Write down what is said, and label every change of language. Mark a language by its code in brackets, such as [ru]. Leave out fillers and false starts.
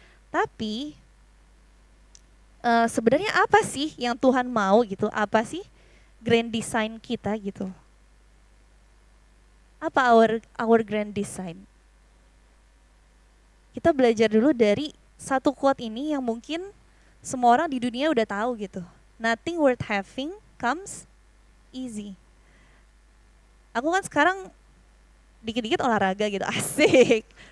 [id] Tapi sebenarnya apa sih yang Tuhan mau gitu? Apa sih grand design kita gitu? Apa [en] our grand design? [id] Kita belajar dulu dari satu quote ini yang mungkin semua orang di dunia udah tahu gitu. [en] Nothing worth having comes easy. [id] Aku kan sekarang dikit-dikit olahraga gitu, asik.